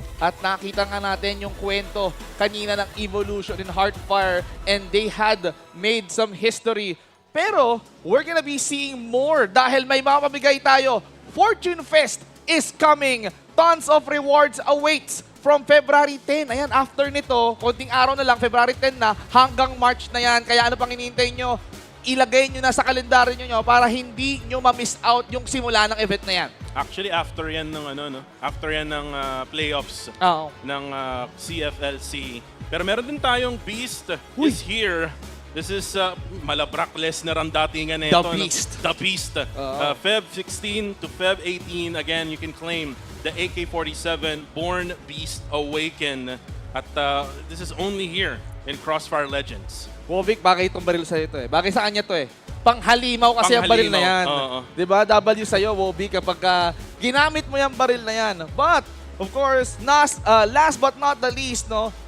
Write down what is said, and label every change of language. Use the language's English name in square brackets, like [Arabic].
[Filipino] At nakita nga natin yung kwento kanina ng Evolution in Heartfire [English] and they had made some history. [Filipino] Pero [English] we're gonna be seeing more [Filipino] dahil may mapamigay tayo. [English] Fortune Fest is coming. Tons of rewards awaits from February 10. [Filipino] Ayan, after nito, konting araw na lang, February 10 na, hanggang March na yan. Kaya ano pang hinihintay nyo? Ilagay nyo na sa kalendaryo nyo para hindi nyo ma-miss out yung simula ng event na yan. Actually, after yan ng after yan ng playoffs ng CFLC. Pero meron din tayong [English] Beast is here. This is [Filipino] Malabrak Lesnar ang datingan na ito. [English] The Beast. The Beast. Feb 16 to Feb 18, again, you can claim the AK-47 Born Beast Awaken. At this is only here in CrossFire Legends. [Filipino] Wovic, bagay itong baril sa'yo ito eh. Bagay sa kanya to eh. Panghalimaw kasi ang baril na yan. Diba? W sa'yo, Wovic, kapag ginamit mo yung baril na yan. [English] But, of course, last but not the least, no?